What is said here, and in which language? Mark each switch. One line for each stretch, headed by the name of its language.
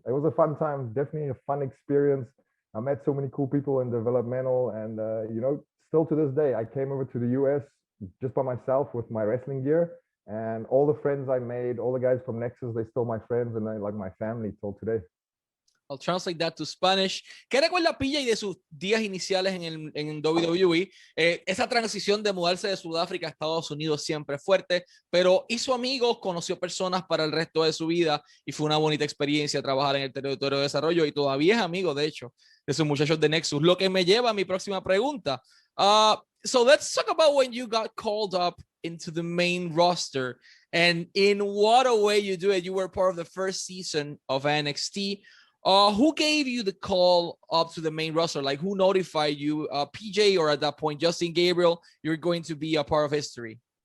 English: It was a fun time, definitely a fun experience. I met so many cool people in developmental, and still to this day, I came over to the US just by myself with my wrestling gear, and all the friends I made, all the guys from Nexus, they still my friends and they like my family till today. I'll translate that to Spanish.
Spanish: ¿Qué recuerda PJ de sus días iniciales en WWE? Esa transición de mudarse de Sudáfrica a Estados Unidos siempre fuerte, pero hizo amigos, conoció personas para el resto de su vida y fue una bonita experiencia trabajar en el territorio de desarrollo y todavía es amigo, de hecho, de sus muchachos de Nexus. Lo que me lleva a mi próxima pregunta.
English: So let's talk about when you got called up into the main roster and in what a way you do it. You were part of the first season of NXT. Who gave you the call up to the main roster? Like, who notified you? PJ, or at that point, Justin Gabriel, you're going to be a part of history?